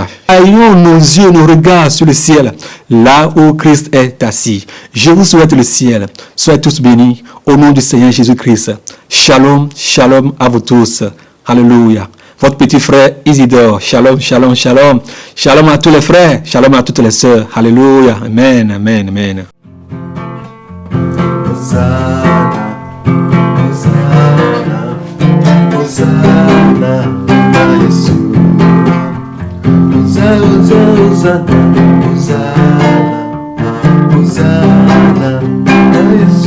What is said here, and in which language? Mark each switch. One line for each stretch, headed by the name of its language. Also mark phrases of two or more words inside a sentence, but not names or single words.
French: Ayons nos yeux, nos regards sur le ciel, là où Christ est assis. Je vous souhaite le ciel. Soyez tous bénis au nom du Seigneur Jésus-Christ.
Hebrew: Shalom, shalom
French: à vous tous. Alléluia. Votre petit frère Isidore.
Hebrew: Shalom, shalom, shalom.
French: Shalom à tous les frères. Shalom à toutes les sœurs. Alléluia.
Hebrew: Amen, amen, amen. Hosanna, Hosanna, Hosanna,
French: à Jésus.
Hebrew: Hosanna, Hosanna, Hosanna,
French: à Jésus.